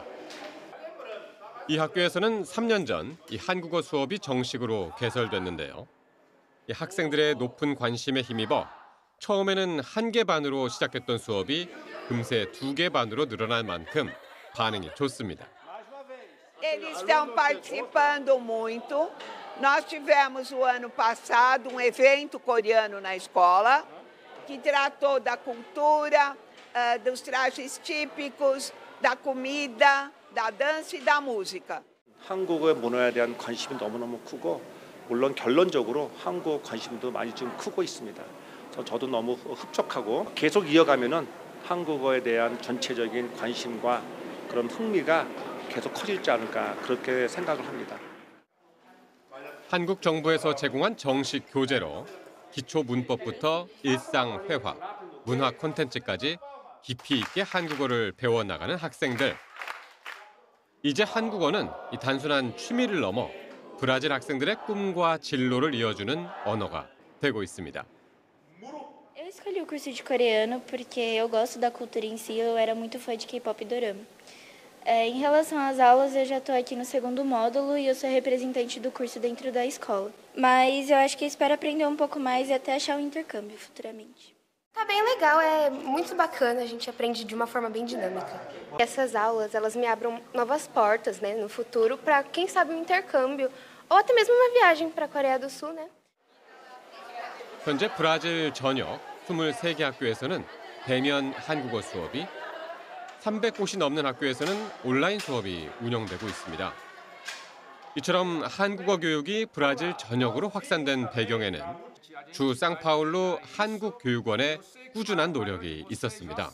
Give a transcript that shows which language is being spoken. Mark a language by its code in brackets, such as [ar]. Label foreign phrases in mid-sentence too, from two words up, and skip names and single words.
[ko] 이 학교에서는 3년 전 이 한국어 수업이 정식으로 개설됐는데요. 이 학생들의 높은 관심에 힘입어 처음에는 1개 반으로 시작했던 수업이 금세 2개 반으로 늘어날 만큼 반응이 좋습니다. [pt] Eles estão participando muito. Nós tivemos o ano passado evento coreano na escola que tratou da cultura, dos trajes típicos, da comida, da dança e da música. [ko] 한국의 문화에 대한 관심이 너무너무 크고 물론 결론적으로 한국 관심도 많이 좀 크고 있습니다. 저도 너무 흡족하고 계속 이어가면은 한국어에 대한 전체적인 관심과 그런 흥미가 계속 커지지 않을까 그렇게 생각을 합니다. 한국 정부에서 제공한 정식 교재로 기초 문법부터 일상 회화, 문화 콘텐츠까지 깊이 있게 한국어를 배워나가는 학생들. 이제 한국어는 이 단순한 취미를 넘어 브라질 학생들의 꿈과 진로를 이어주는 언어가 되고 있습니다. [pt] Eu escolhi o curso de coreano porque eu gosto da cultura em si, eu era muito fã de K-pop e dorama. Em relação às aulas, eu já estou aqui no segundo módulo e eu sou representante do curso dentro da escola. Mas eu acho que eu espero aprender um pouco mais e até achar um intercâmbio futuramente. Tá bem legal, é muito bacana, a gente aprende de uma forma bem dinâmica. Essas aulas, elas me abrem novas portas, né, no futuro para quem sabe um intercâmbio ou até mesmo uma viagem para a Coreia do Sul, né? [ko] 현재 브라질 전역 23개 학교에서는 대면 한국어 수업이, 300곳이 넘는 학교에서는 온라인 수업이 운영되고 있습니다. 이처럼 한국어 교육이 브라질 전역으로 확산된 배경에는 주 상파울루 한국교육원의 꾸준한 노력이 있었습니다.